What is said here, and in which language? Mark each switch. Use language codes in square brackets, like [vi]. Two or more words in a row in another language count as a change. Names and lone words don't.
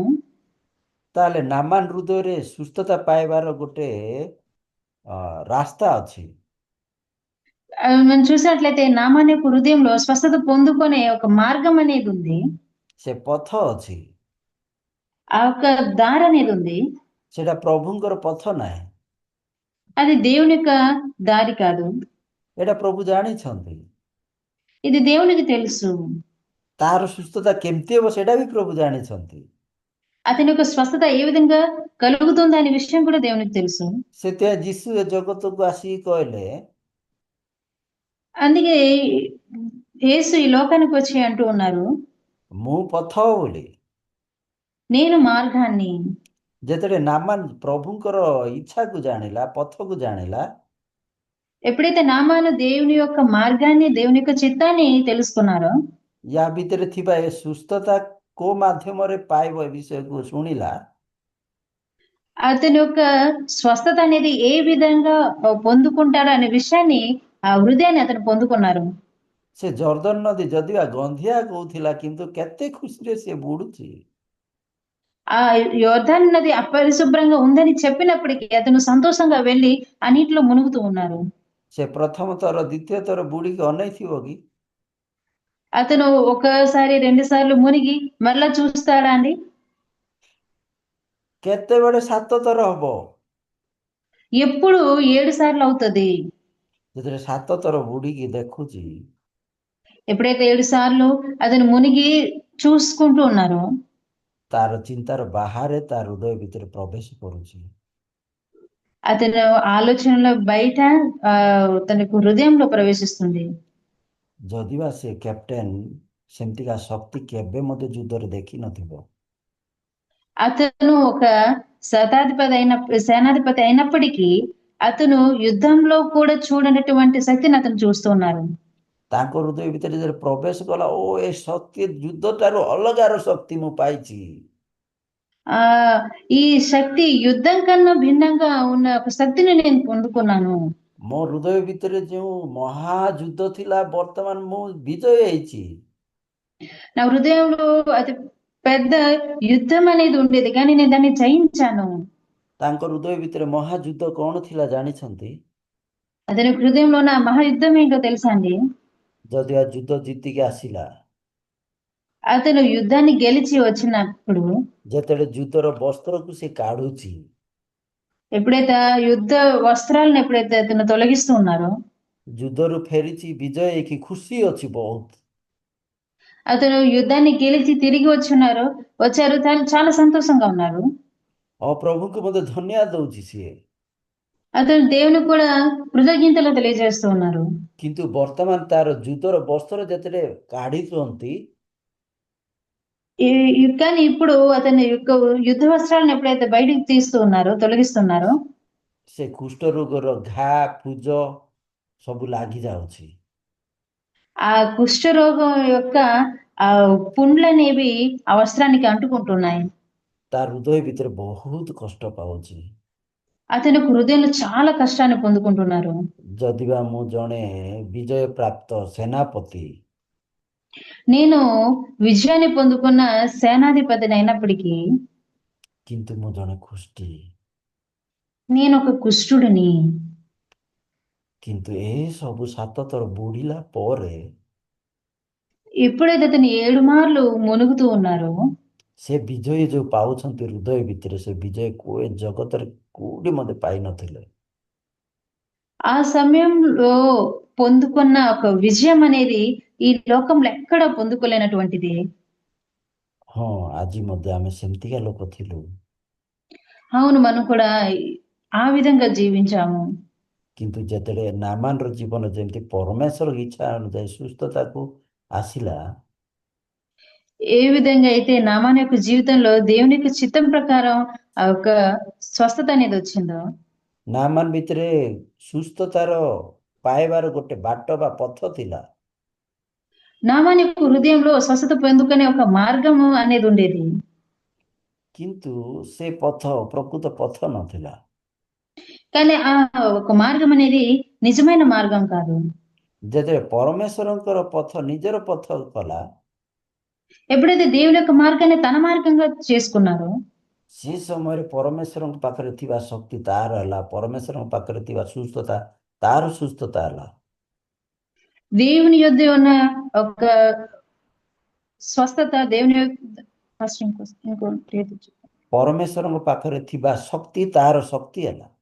[or] ତାହେଲେ ନାମାନ ହୃଦୟରେ ସୁସ୍ଥତା ପାଇବାର ଗୋଟେ ରାସ୍ତା ଅଛି। [te] మనం చూసినట్లయితే నామాన్ యొక్క హృదయంలో స్వస్థత పొందుకునే ఒక మార్గం అనేది ఉంది. [or] ସେ ପଥ ଅଛି, [te] ఆ యొక్క దారి అనేది ఉంది. [or] ସେଟା ପ୍ରଭୁଙ୍କର ପଥ ନାହିଁ, [te] అది దేవుని యొక్క దారి కాదు. [or] ଏଟା ପ୍ରଭୁ ଜାଣିଛନ୍ତି। [te] ఇది దేవునికి తెలుసు. [or] ତାହାର ସୁସ୍ଥତା କେମିତି ହେବ ସେଟା ବି ପ୍ରଭୁ ଜାଣିଛନ୍ତି। [te] అతని యొక్క స్వస్థత ఏ విధంగా కలుగుతుంది అనే విషయం కూడా దేవునికి తెలుసు. [or] ସେଥିପାଇଁ ଯୀଶୁ ଏ ଜଗତକୁ ଆସିକି କହିଲେ, [te] అందుకే యేసు ఈ లోకానికి వచ్చి అంటూ ఉన్నారు, [or] ମୁଁ ପଥ ବୋଲି। [te] నేను మార్గాన్ని. [or] ଯେତେବେଳେ ନାମାନ ପ୍ରଭୁଙ୍କର ଇଚ୍ଛାକୁ ଜାଣିଲା, ପଥକୁ ଜାଣିଲା, [te] ఎప్పుడైతే నామాను దేవుని యొక్క మార్గాన్ని దేవుని యొక్క చిత్తాన్ని తెలుసుకున్నారో [or] ୟା ଭିତରେ ଥିବା ଏ ସୁସ୍ଥତା କୋଉ ମାଧ୍ୟମରେ ପାଇବ ଏ ବିଷୟକୁ ଶୁଣିଲା, [te] అతని యొక్క స్వస్థత అనేది ఏ విధంగా పొందుకుంటాడు అనే విషయాన్ని ఆ హృదయాన్ని అతను పొందుకున్నారు. [or] ସେ ଜର୍ଦ୍ଦନ ନଦୀ ଯଦିବା ଗନ୍ଧିଆ କହୁଥିଲା କିନ୍ତୁ କେତେ ଖୁସିରେ ସେ ବୁଡୁଛି। [te] ఆ యోర్దాను నది అపరిశుభ్రంగా ఉందని చెప్పినప్పటికీ అతను సంతోషంగా వెళ్ళి ఆ నీటిలో మునుగుతూ ఉన్నారు. [or] ସେ ପ୍ରଥମ ଥର ଦ୍ୱିତୀୟ ଥର ବୁଡିକି ଅନେଇଥିବ କି? [te] అతను ఒకసారి 2 సార్లు మునిగి మరలా చూస్తాడా అండి? [or] କେତେବେଳେ 7 ଥର ହବ? [te] ఎప్పుడు 7 సార్లు అవుతుంది. [or] ଯେତେବେଳେ 7 ଥର ବୁଡିକି ଦେଖୁଛି, [te] ఎప్పుడైతే 7 సార్లు అతను మునిగి చూసుకుంటూ ఉన్నారో [or] ତାର ଚିନ୍ତାର ବାହାରେ ତା ହୃଦୟ ଭିତରେ ପ୍ରବେଶ କରୁଛି। [te] అతను ఆలోచనలో బయట తనకు హృదయంలో ప్రవేశిస్తుంది. [or] ଯଦିବା ସେ କ୍ୟାପ୍ଟେନ ସେମିତିକା ଶକ୍ତି କେବେ ମଧ୍ୟ ଯୁଦ୍ଧରେ ଦେଖିନଥିବ, [te] అతను ఒక సేనాధిపతి అయినప్పటికీ అతను యుద్ధంలో కూడా చూడనటువంటి శక్తిని అతను చూస్తూ ఉన్నారు. [or] ତାଙ୍କ ହୃଦୟ ଭିତରେ ଯେତେବେଳେ ପ୍ରବେଶ କଲା, ଓ ଏ ଶକ୍ତି ଯୁଦ୍ଧଠାରୁ ଅଲଗାର ଶକ୍ତି ମୁଁ ପାଇଛି। [te] ఆ ఈ శక్తి యుద్ధం కన్నా భిన్నంగా ఉన్న ఒక శక్తిని నేను పొందుకున్నాను. [or] ମୋ ହୃଦୟ ଭିତରେ ଯେଉଁ ମହାଯୁଦ୍ଧ ଥିଲା, ବର୍ତ୍ତମାନ ମୁଁ ବିଜୟ ହେଇଛି। [te] నా హృదయంలో అతి పెద్ద యుద్ధం అనేది ఉండేది కానీ నేను దాన్ని జయించాను. [or] ତାଙ୍କ ହୃଦୟ ଭିତରେ ମହାଯୁଦ୍ଧ କ'ଣ ଥିଲା ଜାଣିଛନ୍ତି? [te] అతని హృదయంలో ఉన్న మహాయుద్ధం ఏంటో తెలుసా అండి? [or] ଯଦିବା ଯୁଦ୍ଧ ଜିତିକି ଆସିଲା, [te] అతను యుద్ధాన్ని గెలిచి వచ్చినప్పుడు [or] ଯେତେବେଳେ ଯୁଦ୍ଧର ବସ୍ତ୍ରକୁ ସେ କାଢୁଛି, [te] ఎప్పుడైతే ఆ యుద్ధ వస్త్రాలను ఎప్పుడైతే అతను తొలగిస్తూ ఉన్నారో, [or] ଯୁଦ୍ଧରୁ ଫେରିଛି ବିଜୟ ହେଇକି ଖୁସି ଅଛି ବହୁତ। [te] అతను యుద్ధాన్ని గెలిచి తిరిగి వచ్చారు. తను చాలా సంతోషంగా ఉన్నారు. [or] ଆଉ ପ୍ରଭୁଙ୍କୁ ମଧ୍ୟ ଧନ୍ୟବାଦ ଦଉଛି ସିଏ। [te] అతను దేవునికి కూడా కృతజ్ఞతలు తెలియజేస్తూ ఉన్నారు. [or] କିନ୍ତୁ ବର୍ତ୍ତମାନ ତାର ଯୁଦ୍ଧର ବସ୍ତ୍ର ଯେତେବେଳେ କାଢିଛନ୍ତି, [te] కానీ ఇప్పుడు అతని యొక్క యుద్ధ వస్త్రాలను ఎప్పుడైతే బయటికి తీస్తూ ఉన్నారో, తొలగిస్తున్నారో, [or] ସେ କୁଷ୍ଠ ରୋଗର ଘା ପୁଜ ସବୁ ଲାଗି ଯାଉଛି। [te] ఆ కుష్ఠరోగం యొక్క ఆ పుండ్లనేవి ఆ వస్త్రానికి అంటుకుంటున్నాయి. [or] ତା ହୃଦୟ ଭିତରେ ବହୁତ କଷ୍ଟ ପାଉଛି। [te] అతని హృదయంలో చాలా కష్టాన్ని పొందుకుంటున్నారు. [or] ଯଦିବା ମୁଁ ଜଣେ ବିଜୟ ପ୍ରାପ୍ତ ସେନାପତି, [te] నేను విజయాన్ని పొందుకున్న సేనాధిపతిని అయినప్పటికీ [or] କିନ୍ତୁ ମୁଁ ଜଣେ କୁଷ୍ଠି। [te] నేను ఒక కుష్ఠుడిని. [or] କିନ୍ତୁ ଏ ସବୁ 7 ଥର ବୁଡ଼ିଲା ପରେ [te] ఎప్పుడైతే అతను 7 మార్లు మునుగుతూ ఉన్నారో, [or] ସେ ବିଜୟ ଯୋଉ ପାଉଛନ୍ତି ହୃଦୟ ଭିତରେ, ସେ ବିଜୟ ଏ ଜଗତରେ କୋଉଠି ମଧ୍ୟ ପାଇନଥିଲେ। [te] ఆ సమయంలో పొందుకున్న ఒక విజయం అనేది ఈ లోకంలో ఎక్కడ పొందుకోలేనటువంటిది. [or] ହଁ, ଆଜି ମଧ୍ୟ ଆମେ ସେମିତିକା ଲୋକ ଥିଲୁ। [te] అవును, మనం కూడా ఆ విధంగా జీవించాము. [or] କିନ୍ତୁ ଯେତେବେଳେ ନାମାନର ଜୀବନ ଯେମିତି ପରମେଶ୍ୱର ଇଚ୍ଛା ଅନୁଯାୟୀ ସୁସ୍ଥତାକୁ ଆସିଲା, [te] ఏ విధంగా అయితే నామాన్ యొక్క జీవితంలో దేవుని యొక్క చిత్తం ప్రకారం ఆ యొక్క స్వస్థత అనేది వచ్చిందో, [or] ନାମାନ ଭିତରେ ସୁସ୍ଥତାର ପାଇବାର ଗୋଟେ ବାଟ ବା ପଥ ଥିଲା। [te] నామాన్ యొక్క హృదయంలో స్వస్థత పొందుకునే ఒక మార్గము అనేది ఉండేది. [or] କିନ୍ତୁ ସେ ପଥ ପ୍ରକୃତ ପଥ ନଥିଲା। [te] కానీ ఆ ఒక మార్గం అనేది నిజమైన మార్గం కాదు. [or] ଯେତେବେଳେ ପରମେଶ୍ୱରଙ୍କର ପଥ ନିଜର ପଥ କଲା, [te] ఎప్పుడైతే దేవుని యొక్క మార్గాన్ని తన మార్గంగా చేసుకున్నారో, [or] ସେ ସମୟରେ ପରମେଶ୍ୱରଙ୍କ ପାଖରେ ଥିବା ଶକ୍ତି ତାର ହେଲା, ପରମେଶ୍ୱରଙ୍କ ପାଖରେ ଥିବା ସୁସ୍ଥତା ତାର ସୁସ୍ଥତା ହେଲା। [te] దేవుని యొద్ద ఉన్న ఒక స్వస్థత ఫస్ట్ ఇంకో [or] ପରମେଶ୍ୱରଙ୍କ ପାଖରେ ଥିବା ଶକ୍ତି ତାର ଶକ୍ତି ହେଲା।